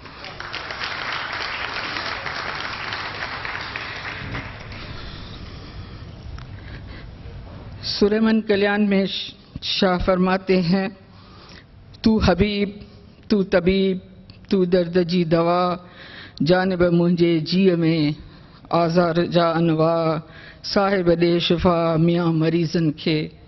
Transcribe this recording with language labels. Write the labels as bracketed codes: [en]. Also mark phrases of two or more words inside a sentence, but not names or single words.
[sd] सुरेमन कल्याण [ur] میں شاہ فرماتے ہیں, [sd] तू हबीब तू तबीब तू दर्द जी दवा, जानिब मुंहिंजे जीअ में आज़ार जा अनवा, साहिब दे शिफा मियाँ मरीज़न के।